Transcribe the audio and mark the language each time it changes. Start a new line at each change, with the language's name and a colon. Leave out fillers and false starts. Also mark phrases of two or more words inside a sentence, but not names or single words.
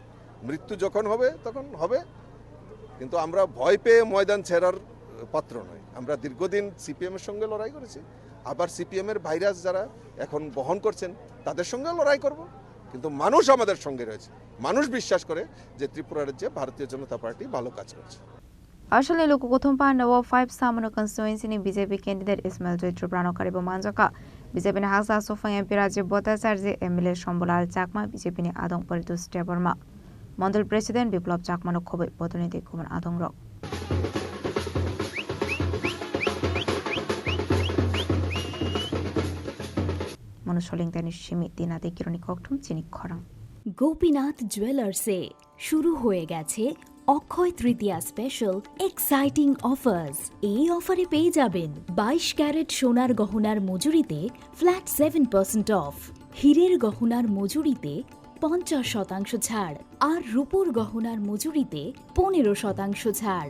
Bangla: মৃত্যু যখন হবে তখন হবে, কিন্তু আমরা ভয় পেয়ে ময়দান ছেড়ার পাত্র নয়। আমরা দীর্ঘদিন সিপিএমের সঙ্গে লড়াই করেছি, আবার সিপিএমের ভাইরাস যারা এখন বহন করছেন তাদের সঙ্গে লড়াই করব। কিন্তু মানুষ আমাদের সঙ্গে রয়েছে, মানুষ বিশ্বাস করে যে ত্রিপুরা রাজ্যে ভারতীয় জনতা পার্টি ভালো কাজ করছে।
Kok Borok: Ashalni Lukukuthum Pandawa 5 Samano constituency ni BJP candidate Ismail Joy Trubrano Karibo Manjaka BJP ni Hasa Sofang MP Rajiv Bhattacharya MLA Shombolal Chakma BJP ni Adong Paritus Deborma Mandal President Biplab Chakma no Khobe Protinidhi Kumar Adong Rok Manusholing Tani Shimi Dinati Kironi Koktum Chini Khorang
Bangla: গোপীনাথ জুয়েলার্সে শুরু হয়ে গেছে অক্ষয় তৃতীয়া
English: special exciting offers.
Bangla: এই অফারে পেয়ে যাবেন 22 ক্যারেট সোনার গহনার মজুরিতে ফ্ল্যাট 7% অফ, হীরের গহনার মজুরিতে 50% ছাড়, আর রূপোর গহনার মজুরিতে 15% ছাড়।